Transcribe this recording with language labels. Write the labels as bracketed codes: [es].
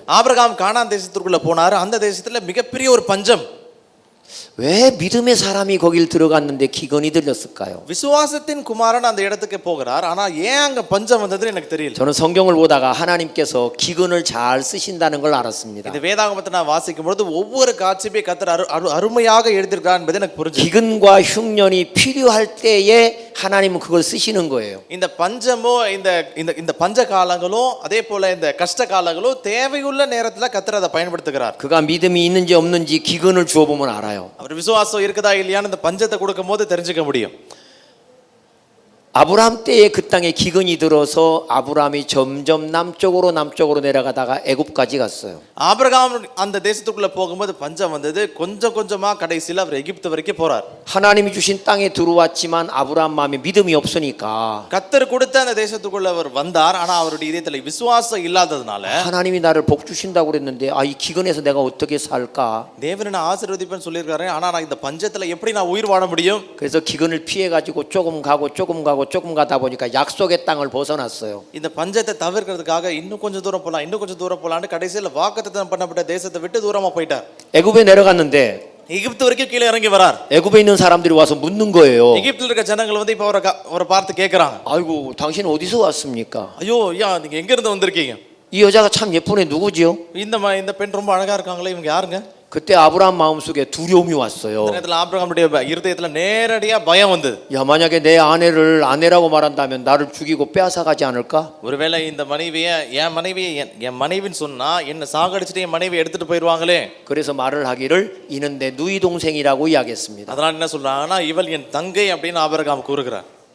[ta] Abraham கானான் தேசத்திற்குள்ள போனாரு. அந்த தேசத்துல மிகப்பெரிய ஒரு பஞ்சம். [ko] 왜 믿음의 사람이 거길 들어갔는데 기근이 들렸을까요? [ta] விசுவாசத்தின் குமாரன் அந்த இடத்துக்கு போகிறார். ஆனா ஏன் அங்க பஞ்சம் வந்ததுன்னு எனக்கு தெரியல. [ko] 저는 성경을 보다가 하나님께서 기근을 잘 쓰신다는 걸 알았습니다. [ta] இந்த வேதாகமத்தை நான் வாசிக்கும் பொழுது ஒவ்வொரு காட்சியை கர்த்தர் அருமையாக எழுதியிருக்கிறார் என்பது எனக்கு புரிஞ்சது. [ko] 기근과 흉년이 필요할 때에 하나님은 그걸 쓰시는 거예요. [ta] இந்த பஞ்சமோ இந்த பஞ்ச காலங்களோ அதே போல இந்த கஷ்ட காலங்களோ தேவையுள்ள நேரத்துல கர்த்தர் அதை பயன்படுத்துகிறார். [ko] 그가 믿음이 있는지 없는지 기근을 주어 보면 알아요. [ta] அவர் விசுவாசம் இருக்குதா இல்லையான்னு இந்த பஞ்சத்தை கொடுக்கும்போது தெரிஞ்சுக்க முடியும். [ko] 아브라함 때에 그 땅에 기근이 들어서 아브라함이 점점 남쪽으로 내려가다가 애굽까지 갔어요. [ta] ஆபிரகாம் அந்த தேசத்துக்குள்ள போகும்போது பஞ்சம் வந்தது. கொஞ்சம் கொஞ்சமா கடைசியில அவர் எகிப்து வரைக்கும் போறார். [ko] 하나님이 주신 땅에 들어왔지만 아브라함 마음에 믿음이 없으니까 [ta] கத்தர் கொடுத்த அந்த தேசத்துக்குள்ள அவர் வந்தார். ஆனா அவருடைய இதயத்துல விசுவாசம் இல்லாததுனால [ko] 하나님이 나를 복 주신다고 그랬는데 이 기근에서 내가 어떻게 살까? [ta] தேவன் என்ன ஆசீர்வதிப்பேன்னு சொல்லியிருக்காரு. ஆனா நான் இந்த பஞ்சத்துல எப்படி நான் உயிர் வாழ முடியும்? [ko] 그래서 기근을 피해 가지고 조금 가다 보니까 약속의 땅을 벗어났어요. [ta] இந்த பஞ்சத்தை தவிர்க்கிறதுக்காக இன்னும் கொஞ்சம் தூரம் போலான்னு கடைசியில வாக்குத்தத்தம் பண்ணப்பட்ட தேசத்தை விட்டு தூரமா போயிட்டார். [ko] 애굽에 내려갔는데 [ta] எகிப்து வரைக்கும் கீழே இறங்கி வரார். [ko] 애굽에 있는 사람들이 와서 묻는 거예요. [ta] எகிப்தில் இருக்க ஜனங்கள் வந்து இப்ப அவரை பார்த்து கேக்குறாங்க. [ko] 아이고 당신 어디서 왔습니까? [ta] ஐயோ ஐயா நீங்க எங்க இருந்து வந்திருக்கீங்க? [ko] 이 여자가 참 예쁜 애 누구지요? [ta] இந்த பெண் ரொம்ப அழகா இருக்காங்களே, 이வங்க யாருங்க? [ko] 그때 아브라함 마음속에 두려움이 왔어요. [ta] இந்த நேரத்துல ஆபிரகாமுடைய இருதயத்துல நேரடியா பயம் வந்தது. [ko] 야 만약에 내 아내를 아내라고 말한다면 나를 죽이고 빼앗아 가지 않을까? [ta] ஒருவேளை இந்த மனைவியை என் மனைவின்னு சொன்னா என்ன சாகடிச்சிட்டு என் மனைவியை எடுத்துட்டு போயிடுவாங்களே. [ko] 그래서 말을 하기를 이는 내 누이 동생이라고 이야기했습니다. [ta] அதனால என்ன சொல்றாங்கன்னா இவள் என் தங்கை அப்படின்னு ஆபிரகாம் கூறுகிறார்.